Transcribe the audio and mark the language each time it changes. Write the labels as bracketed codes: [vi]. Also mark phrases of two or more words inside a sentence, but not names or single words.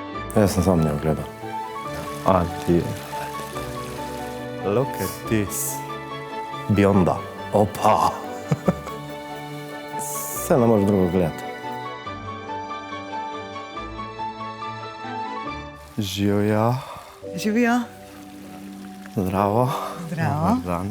[sl] Jaz sem sam njo gledal. [en] Look at this. [sl] Bionda. Opa. Se ne moreš drugo gledati. Živjo. Živijo. Zdravo. Zdravo. Dober dan.